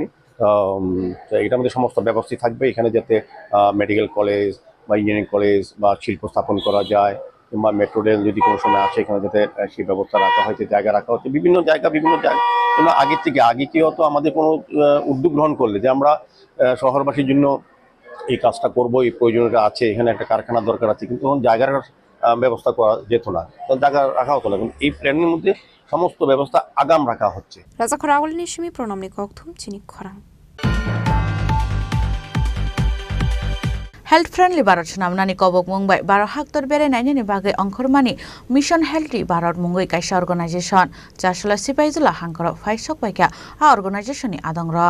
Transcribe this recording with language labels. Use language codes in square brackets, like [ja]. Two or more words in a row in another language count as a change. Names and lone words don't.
[bn] এটার মধ্যে সমস্ত ব্যবস্থা থাকবে, এখানে যাতে মেডিকেল কলেজ বা ইঞ্জিনিয়ারিং কলেজ বা শিল্প স্থাপন করা যায়, কিংবা মেট্রো রেল যদি কোনো সময় আসে এখানে যাতে সেই ব্যবস্থা রাখা হয়েছে, জায়গা রাখা হচ্ছে বিভিন্ন জায়গা কিন্তু আগে কি হতো, আমাদের কোনো উদ্যোগ গ্রহণ করলে যে আমরা শহরবাসীর জন্য এই কাজটা করবো, এই প্রয়োজনীয়তা আছে, এখানে একটা কারখানার দরকার আছে, কিন্তু তখন জায়গার ব্যবস্থা করা যেত না, তখন জায়গা রাখা হতো না। কিন্তু এই প্ল্যানের মধ্যে সমস্ত ব্যবস্থা আগাম রাখা হচ্ছে। [trp] Raja Khorang Nishimi Pronamni Kokthum Chini Khorang. [en] Health friendly [trp] Bharat namnani kobok mungbai baro haktor bere naini bagai angkhormani Mission Healthy Bharat mungoi kaisa organization jasla sipaijula hangkoro faisok baika a organization ni adongra.